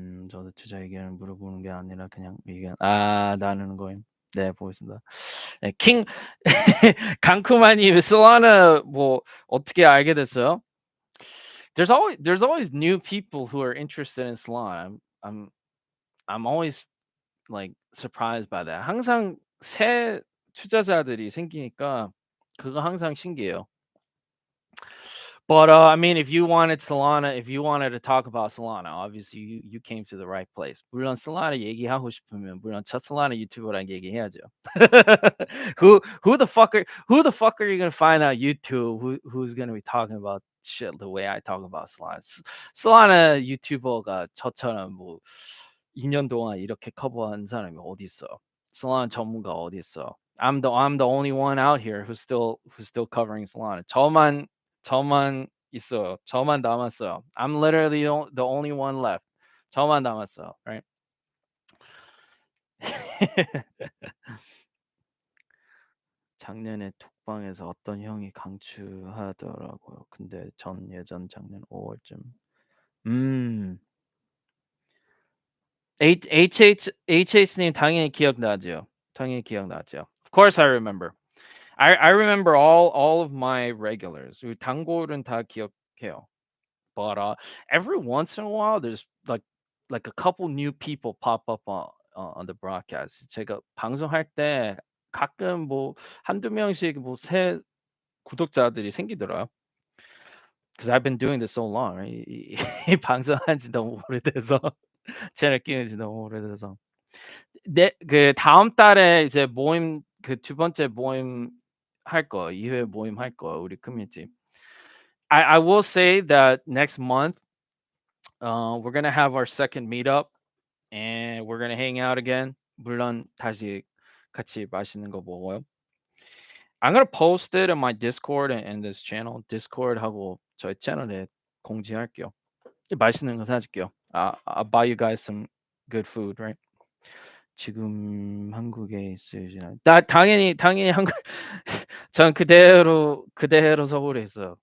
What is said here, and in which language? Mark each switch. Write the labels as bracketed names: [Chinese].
[Korean] 저도 투자 의견을 물어보는 게 아니라 그냥 의견 나누는 거임. 네, 보겠습니다. 네, 킹 강쿠마님 솔라나 뭐 어떻게 알게 됐어요? [English] There's always new people who are interested in Solana. I'm always like surprised by that. [Korean] 항상 새 투자자들이 생기니까 그거 항상 신기해요. [English] But I mean, if you wanted to talk about Solana, obviously you came to the right place. [Korean] 물론 Solana 얘기하고 싶으면 물론 첫 Solana 유튜버랑 얘기해야죠. [English] who the fuck are you gonna find on YouTube who's gonna be talking about shit the way I talk about Solana? [Korean] Solana 유튜버가 저처럼 뭐 2년 동안 이렇게 커버한 사람이 어디 있어? Solana 전문가 어디 있어? [English] I'm the only one out here who's still covering Solana. [Korean] 저만 있어요. 저만 남았어요. [English] I'm literally the only one left. [Korean] 저만 남았어요. Right? 작년에 톡방에서 어떤 형이 강추하더라고요. 근데 전 예전 작년 5월쯤. HH님 당연히 기억나죠. 당연히 기억나죠. [English] Of course I remember. I remember all of my regulars. [Korean] 그 단골은 다 기억해요. [English] But every once in a while, there's like a couple new people pop up on the broadcast. [Korean] 제가 방송할 때 가끔 뭐 한두 명씩 뭐 새 구독자들이 생기더라고요. [English] Because I've been doing this so long, right? [Korean] 이 방송한 지 너무 오래돼서 채널 끼운 지 너무 오래돼서. 네, 그 다음 달에 이제 모임 그 두 번째 모임 할 거, 2회 모임 할 거 우리 커뮤니티. [English] I will say that next month, we're gonna have our second meetup and we're gonna hang out again. [Korean] 물론 다시 같이 맛있는 거 먹어요. [English] I'm gonna post it in my Discord and this channel. [Korean] Discord하고 저희 채널에 공지할게요. 맛있는 거 사줄게요. [English] I'll buy you guys some good food, right? [Korean] 지금 한국에 있으시나요? 나 당연히 한국 전 그대로 서울에 있어요.